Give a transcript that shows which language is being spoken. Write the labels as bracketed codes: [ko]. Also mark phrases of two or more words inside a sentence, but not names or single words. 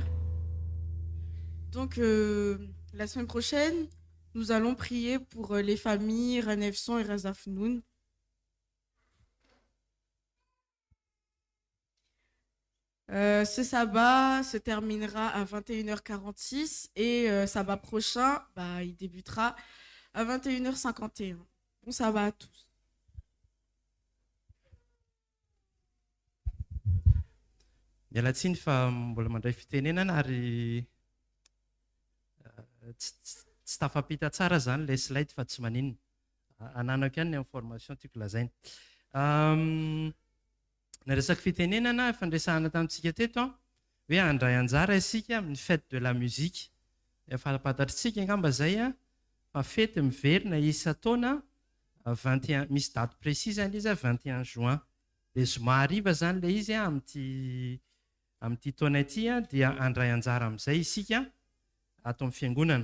[fr] Donc, la semaine prochaine, nous allons prier pour les familles Ranefson et Razafnoun. Ce sabbat se terminera à 21h46 et sabbat prochain, il débutera à 21h51. Bon sabbat à tous. [mg] Miala tsiny fa mbola mandray fitenenana ary tsy tafampita tsara zany ilay slide fa tsy maninona. Ananako ihany ny information tiako lazaina. Ny resaky fitenenana fandresahana tamintsika teto hoe handray anjara isika amin'ny [fr] fête de la musique. [mg] Efa fantatritsika angamba zay fa fety miverina isa-taona 21 misy [fr] date précise [mg] zany izy 21 juin. Dia zoma hariva zany ilay izy amin'ity taona ity dia handray anjara amin'izay isika ato amin'ny fiangonana.